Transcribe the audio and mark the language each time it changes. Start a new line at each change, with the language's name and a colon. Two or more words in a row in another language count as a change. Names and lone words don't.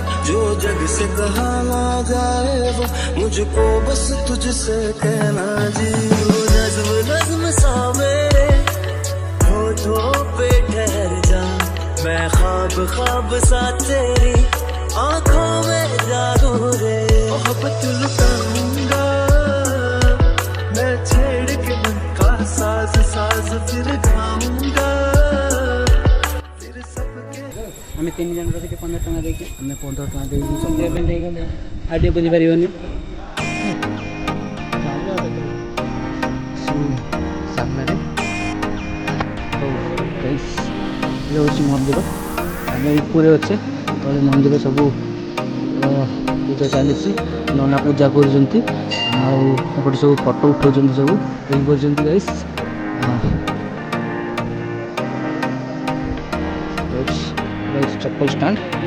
Hindi: जो जग से कहा ना जाए वो मुझको बस तुझसे कहना जी नज्म नज्म सा मेरे होठों पे ठहर जा मैं ख्वाब ख्वाब सा तेरी आंखों में जागू रे मोहब्बत लुटाऊंगा मैं छेड़ के मन का साज साज फिर गाऊंगा फिर सबके
Odia: ଆମେ 3 ଜଣ ରଖିଛୁ 15 ଟଙ୍କା ଦେଇକି ଆମେ 15 ଟଙ୍କା ଦେଇକି ସନ୍ଧ୍ୟା ପାଇଁ ଦେଇଗଲେ ଆଉ ଟିକେ ବୁଝିପାରିବନି ସାମ୍ନାରେ ହେଉଛି ମନ୍ଦିର ଆମେ ଉପରେ ଅଛେ ତଳେ ମନ୍ଦିର ସବୁ ପୂଜା ଚାଲିଛି ନନା ପୂଜା କରୁଛନ୍ତି ଆଉ ଏପଟେ ସବୁ ଫଟୋ ଉଠାଉଛନ୍ତି ସବୁ ଏଇ କରୁଛନ୍ତି ଗାଇସ୍ ଚପଲ ଷ୍ଟାଣ୍ଡ